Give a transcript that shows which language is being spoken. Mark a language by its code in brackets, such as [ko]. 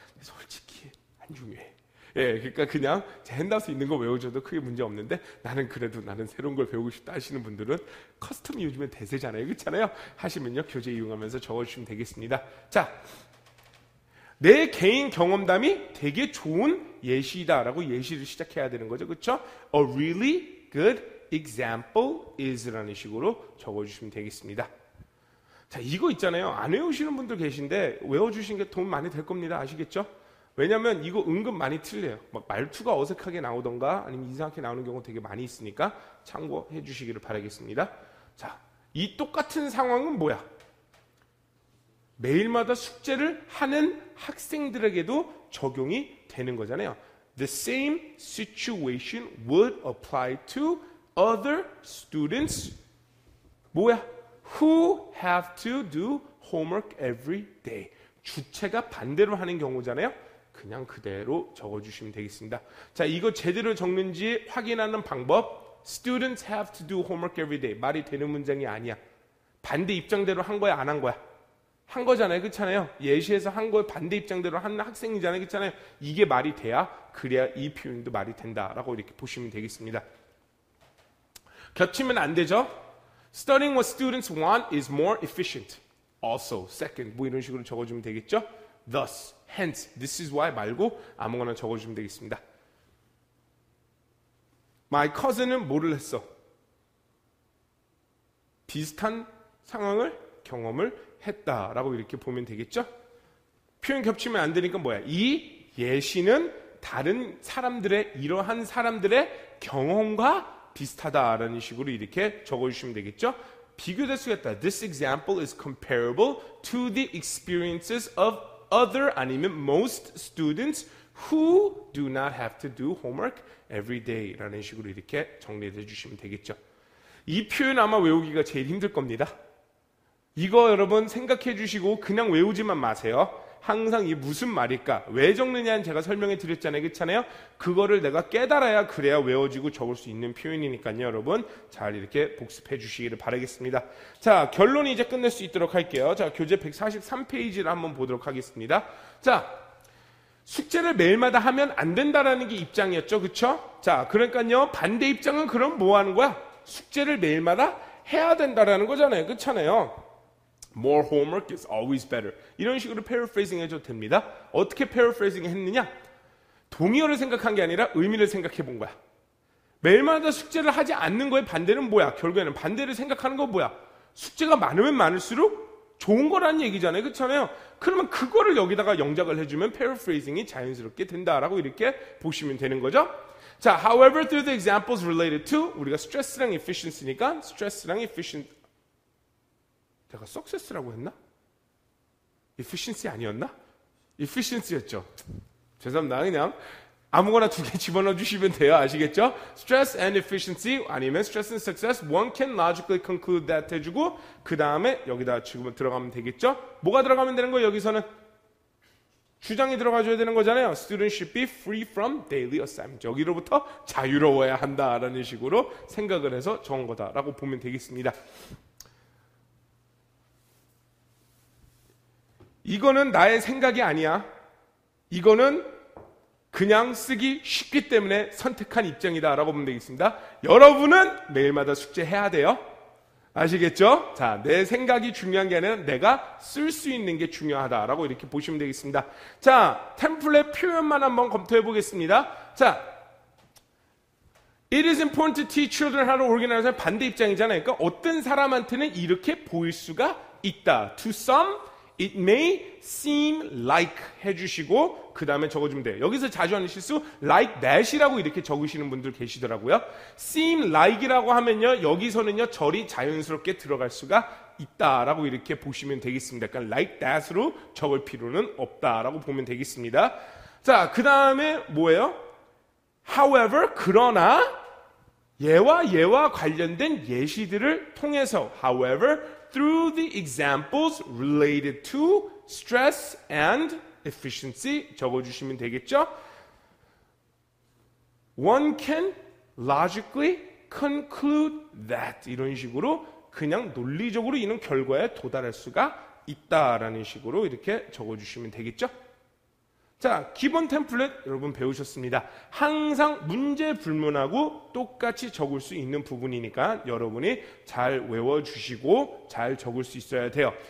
[ko] 솔직히 안 중요해. 예, 그러니까 그냥 제 핸드아웃에 있는 거 외워줘도 크게 문제 없는데 나는 새로운 걸 배우고 싶다 하시는 분들은 커스텀이 요즘에 대세잖아요. 그렇잖아요. 하시면요 교재 이용하면서 적어주시면 되겠습니다. 자, 내 개인 경험담이 되게 좋은 예시다라고 예시를 시작해야 되는 거죠. 그렇죠? [en] A really good example is라는 [ko] 식으로 적어주시면 되겠습니다. 자, 이거 있잖아요. 안 외우시는 분들 계신데 외워주신 게 도움 많이 될 겁니다. 아시겠죠? 왜냐면 이거 은근 많이 틀려요. 막 말투가 어색하게 나오던가 아니면 이상하게 나오는 경우가 되게 많이 있으니까 참고해 주시기를 바라겠습니다. 자, 이 똑같은 상황은 뭐야? 매일마다 숙제를 하는 학생들에게도 적용이 되는 거잖아요. [en] The same situation would apply to other students 뭐야? Who have to do homework every day. [ko] 주체가 반대로 하는 경우잖아요. 그냥 그대로 적어주시면 되겠습니다. 자, 이거 제대로 적는지 확인하는 방법. [en] Students have to do homework every day. [ko] 말이 되는 문장이 아니야. 반대 입장대로 한 거야, 안 한 거야? 한 거잖아요. 그렇잖아요. 예시에서 한 거에 반대 입장대로 한 학생이잖아요. 그렇잖아요. 이게 말이 돼야 그래야 이 표현도 말이 된다라고 이렇게 보시면 되겠습니다. 겹치면 안 되죠. [en] Studying what students want is more efficient. Also, second, [ko] 뭐 이런 식으로 적어주면 되겠죠. [en] Thus, hence, this is why [ko] 말고 아무거나 적어주면 되겠습니다. [en] My cousin [ko] 은 뭐를 했어? 비슷한 상황을 경험을 했다라고 이렇게 보면 되겠죠. 표현 겹치면 안 되니까 뭐야? 이 예시는 다른 사람들의 이러한 사람들의 경험과 비슷하다라는 식으로 이렇게 적어주시면 되겠죠. 비교될 수 있다. [en] This example is comparable to the experiences of other 아니면 most students who do not have to do homework every day [ko] 라는 식으로 이렇게 정리해 주시면 되겠죠. 이 표현 아마 외우기가 제일 힘들 겁니다. 이거 여러분 생각해 주시고 그냥 외우지만 마세요. 항상 이게 무슨 말일까? 왜 적느냐는 제가 설명해 드렸잖아요. 그렇잖아요? 그거를 내가 깨달아야 그래야 외워지고 적을 수 있는 표현이니까요. 여러분 잘 이렇게 복습해 주시기를 바라겠습니다. 자, 결론이 이제 끝낼 수 있도록 할게요. 자, 교재 143페이지를 한번 보도록 하겠습니다. 자, 숙제를 매일마다 하면 안 된다라는 게 입장이었죠. 그쵸? 자, 그러니까요. 반대 입장은 그럼 뭐 하는 거야? 숙제를 매일마다 해야 된다라는 거잖아요. 그렇잖아요. [en] More homework is always better. [ko] 이런 식으로 paraphrasing 해줘도 됩니다. 어떻게 paraphrasing 했느냐? 동의어를 생각한 게 아니라 의미를 생각해 본 거야. 매일마다 숙제를 하지 않는 거의 반대는 뭐야? 결국에는 반대를 생각하는 건 뭐야? 숙제가 많으면 많을수록 좋은 거라는 얘기잖아요. 그렇잖아요. 그러면 그거를 여기다가 영작을 해주면 paraphrasing이 자연스럽게 된다라고 이렇게 보시면 되는 거죠. [en] 자, however, through the examples related to 우리가 stress랑 efficiency니까 stress랑 efficient [ko] 내가 success라고 했나? efficiency 아니었나? efficiency였죠. 죄송합니다. 그냥 아무거나 두 개 집어넣어 주시면 돼요. 아시겠죠? [en] stress and efficiency 아니면 stress and success one can logically conclude that [ko] 해주고 그 다음에 여기다 지금 들어가면 되겠죠? 뭐가 들어가면 되는 거예요? 여기서는 주장이 들어가줘야 되는 거잖아요. [en] Students should be free from daily assignment. [ko] 여기로부터 자유로워야 한다라는 식으로 생각을 해서 적은 거다라고 보면 되겠습니다. 이거는 나의 생각이 아니야. 이거는 그냥 쓰기 쉽기 때문에 선택한 입장이다라고 보면 되겠습니다. 여러분은 매일마다 숙제해야 돼요. 아시겠죠? 자, 내 생각이 중요한 게 아니라 내가 쓸 수 있는 게 중요하다라고 이렇게 보시면 되겠습니다. 자, 템플릿 표현만 한번 검토해 보겠습니다. [en] 자, It is important to teach children how to organize. [ko] 반대 입장이잖아요. 그러니까 어떤 사람한테는 이렇게 보일 수가 있다. [en] To some, it may seem like [ko] 해주시고 그 다음에 적어주면 돼요. 여기서 자주 하는 실수 like that이라고 이렇게 적으시는 분들 계시더라고요. seem like이라고 하면요. 여기서는요. 절이 자연스럽게 들어갈 수가 있다라고 이렇게 보시면 되겠습니다. 그러니까 like that으로 적을 필요는 없다라고 보면 되겠습니다. 자, 그 다음에 뭐예요? [en] However, [ko] 그러나 얘와 관련된 예시들을 통해서 [en] however, through the examples related to stress and efficiency [ko] 적어주시면 되겠죠? [en] One can logically conclude that [ko] 이런 식으로 그냥 논리적으로 이런 결과에 도달할 수가 있다라는 식으로 이렇게 적어주시면 되겠죠? 자, 기본 템플릿 여러분 배우셨습니다. 항상 문제 불문하고 똑같이 적을 수 있는 부분이니까 여러분이 잘 외워주시고 잘 적을 수 있어야 돼요.